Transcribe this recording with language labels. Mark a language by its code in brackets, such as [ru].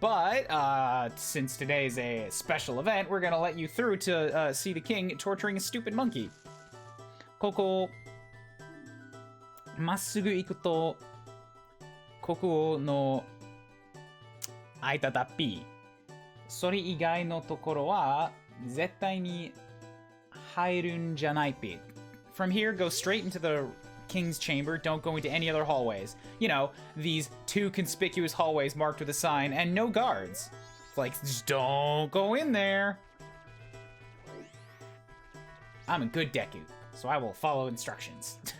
[en] But, since today is a special event, we're gonna let you through to see the king torturing a stupid monkey. [ja] ここまっすぐ行くと国王の間だっぴ。それ以外のところは絶対に入るんじゃないぴ。 [en] From here, go straight into the king's chamber. Don't go into any other hallways. You know, these two conspicuous hallways marked with a sign and no guards. It's like, just don't go in there. I'm a good Deku, so I will follow instructions.